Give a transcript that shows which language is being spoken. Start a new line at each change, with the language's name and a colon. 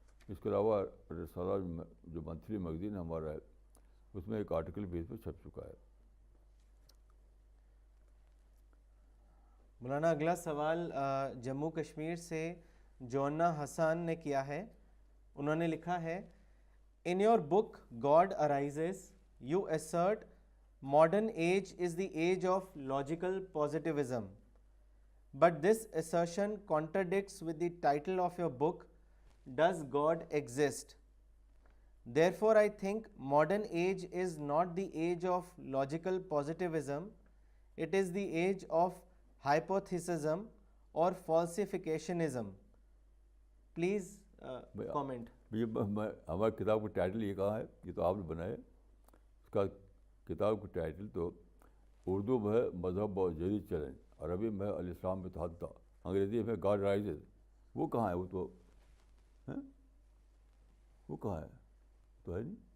Urdu: اس کے علاوہ رسالہ جو منتھلی میگزین ہمارا ہے اس میں ایک آرٹیکل بھی اس پہ چھپ چکا ہے. مولانا اگلا سوال جموں کشمیر سے جونا حسان نے کیا ہے. انہوں نے لکھا ہے
English: In your book God Arises, you assert modern age is the age of logical positivism. but this assertion contradicts with the title of your book, Does God Exist? Therefore, I think modern age is not the age of logical positivism, it is the age of hypothesism or falsificationism. Please comment.
Urdu: یہ ہماری کتاب کا title یہ کہاں ہے؟ یہ تو آپ نے بنایا ہے. اس کا کتاب کا ٹائٹل تو اردو میں ہے مذہب اور جدید چیلنج، عربی میں ہے الاسلام بتحدہ، انگریزی میں گاڈ رائزز. وہ کہاں ہے؟ وہ تو وہ کہاں ہے؟ تو ہے نہیں.